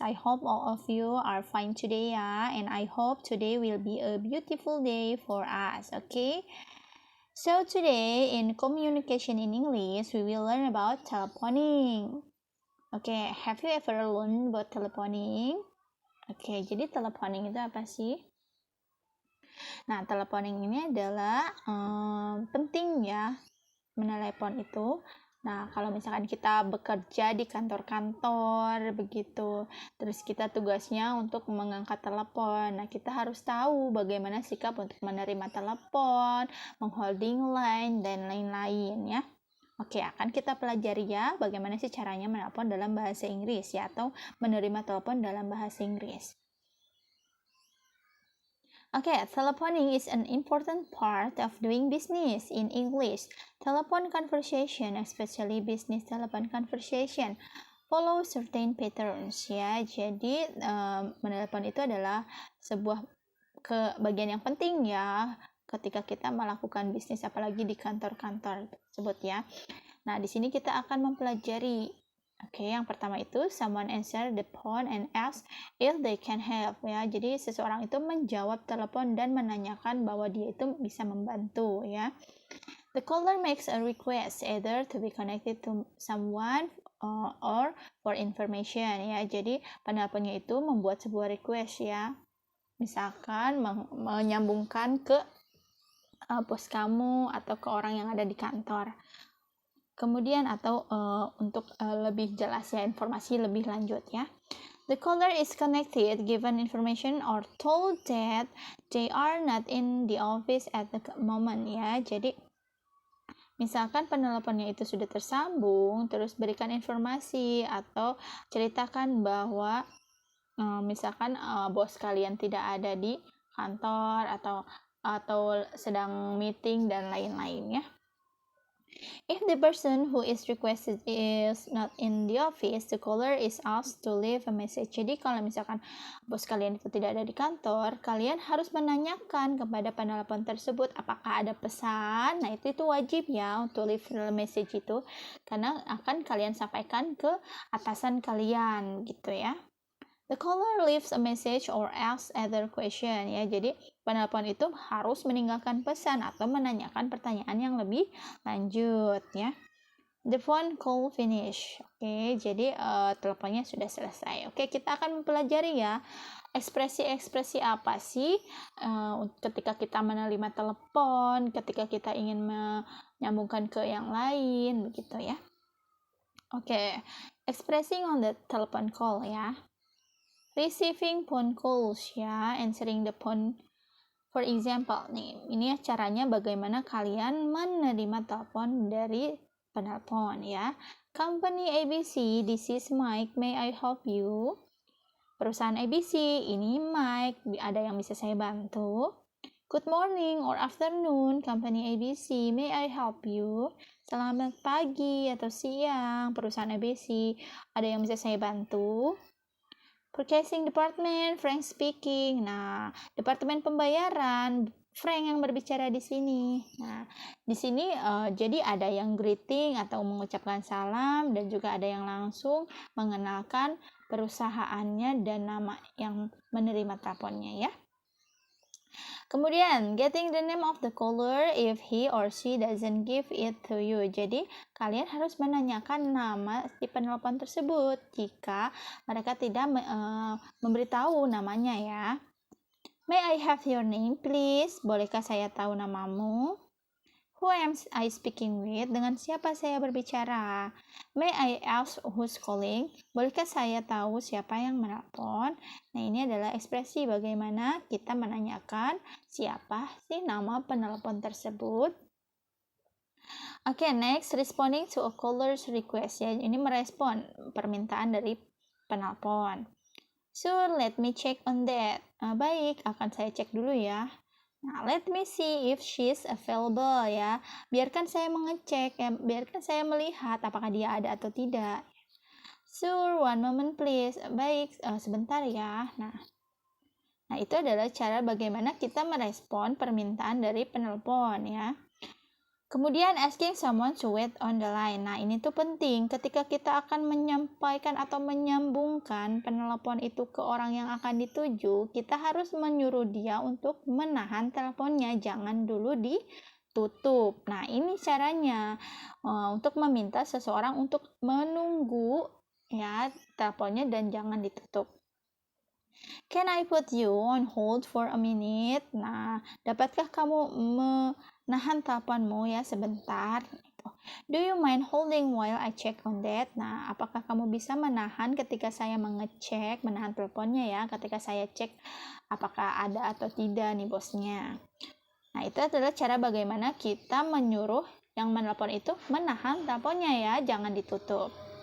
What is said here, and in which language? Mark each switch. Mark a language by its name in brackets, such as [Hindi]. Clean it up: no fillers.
[English] I hope all of you are fine today, and I hope today will be a beautiful day for us, okay? So today in communication in English, we will learn about telephoning. Okay, have you ever learned about telephoning? [Indonesian] Okay, jadi telephoning itu apa sih? Nah, telephoning ini adalah penting ya, menelepon itu. Nah, kalau misalkan kita bekerja di kantor-kantor begitu, terus kita tugasnya untuk mengangkat telepon. Nah, kita harus tahu bagaimana sikap untuk menerima telepon, mengholding line dan lain-lain ya. Oke, akan kita pelajari ya bagaimana sih caranya menelpon dalam bahasa Inggris ya, atau menerima telepon dalam bahasa Inggris. [English] Okay, telephoning is an important part of doing business in English. Telephone conversation, especially business telephone conversation, follow certain patterns ya. [Indonesian] Jadi menelepon itu adalah sebuah bagian yang penting ya ketika kita melakukan bisnis, apalagi di kantor-kantor tersebut ya. Nah, di sini kita akan mempelajari. Oke, yang pertama itu [English] someone answer the phone and ask if they can help [Indonesian] ya. Jadi seseorang itu menjawab telepon dan menanyakan bahwa dia itu bisa membantu ya. [English] The caller makes a request either to be connected to someone or for information ya. [Indonesian] Jadi penelponnya itu membuat sebuah request ya. Misalkan menyambungkan ke bos kamu atau ke orang yang ada di kantor. Kemudian atau untuk lebih jelas ya, informasi lebih lanjut ya. [English] The caller is connected, given information or told that they are not in the office at the moment ya. [Indonesian] Jadi misalkan penelponnya itu sudah tersambung, terus berikan informasi atau ceritakan bahwa misalkan bos kalian tidak ada di kantor atau sedang meeting dan lain-lain ya. [English] If the person who is requested is not in the office, the caller is asked to leave a message. [Indonesian] Jadi kalau misalkan bos kalian itu tidak ada di kantor, kalian harus menanyakan kepada penelpon tersebut apakah ada pesan. Nah, itu wajib ya untuk [English] leave a message [Indonesian] itu, karena akan kalian sampaikan ke atasan kalian gitu ya. [English] The caller leaves a message or asks other question ya. [Indonesian] Jadi penelpon itu harus meninggalkan pesan atau menanyakan pertanyaan yang lebih lanjut ya. [English] The phone call finish. [Indonesian] Oke, jadi teleponnya sudah selesai. Oke, kita akan mempelajari ya ekspresi-ekspresi apa sih ketika kita menerima telepon, ketika kita ingin menyambungkan ke yang lain begitu ya. [English] Oke, expressing on the telephone call ya. Receiving phone calls ya, answering the phone. For example [Indonesian] nih, ini caranya bagaimana kalian menerima telepon dari penelpon ya. [English] Company ABC, this is Mike, may I help you? [Indonesian] Perusahaan ABC, ini Mike, ada yang bisa saya bantu? [English] Good morning or afternoon, company ABC, may I help you? [Indonesian] Selamat pagi atau siang, perusahaan ABC, ada yang bisa saya bantu? [English] Purchasing department, Frank speaking. [Indonesian] Nah, departemen pembayaran, Frank yang berbicara di sini. Nah, di sini jadi ada yang greeting atau mengucapkan salam, dan juga ada yang langsung mengenalkan perusahaannya dan nama yang menerima teleponnya ya. [English] Kemudian, getting the name of the caller if he or she doesn't give it to you. [Indonesian] Jadi, kalian harus menanyakan nama si penelpon tersebut jika mereka tidak memberitahu namanya ya. [English] May I have your name, please? [Indonesian] Bolehkah saya tahu namamu? [English] Who am I speaking with? [Indonesian] Dengan siapa saya berbicara? [English] May I ask who's calling? [Indonesian] Bolehkah saya tahu siapa yang menelpon? Nah, ini adalah ekspresi bagaimana kita menanyakan siapa sih nama penelpon tersebut. [English] Oke, next, responding to a caller's request. [Indonesian] Ya, ini merespon permintaan dari penelpon. [English] So, let me check on that. [Indonesian] Baik, akan saya cek dulu ya. Nah, [English] let me see if she's available [Indonesian] ya. Biarkan saya mengecek ya, biarkan saya melihat apakah dia ada atau tidak. [English] Sure, one moment please. [Indonesian] Baik, sebentar ya. Nah, itu adalah cara bagaimana kita merespon permintaan dari penelpon ya. Kemudian [English] asking someone to wait on the line. [Indonesian] Nah, ini tuh penting ketika kita akan menyampaikan atau menyambungkan penelpon itu ke orang yang akan dituju, kita harus menyuruh dia untuk menahan teleponnya, jangan dulu ditutup. Nah, ini caranya untuk meminta seseorang untuk menunggu ya teleponnya dan jangan ditutup. [English] Can I put you on hold for a minute? [Indonesian] Nah, dapatkah kamu menahan teleponmu ya sebentar? [English] Do you mind holding while I check on that? [Indonesian] Nah, apakah kamu bisa menahan ketika saya mengecek, menahan teleponnya ya, ketika saya cek apakah ada atau tidak nih bosnya. Nah, itu adalah cara bagaimana kita menyuruh yang menelpon itu menahan teleponnya ya, jangan ditutup.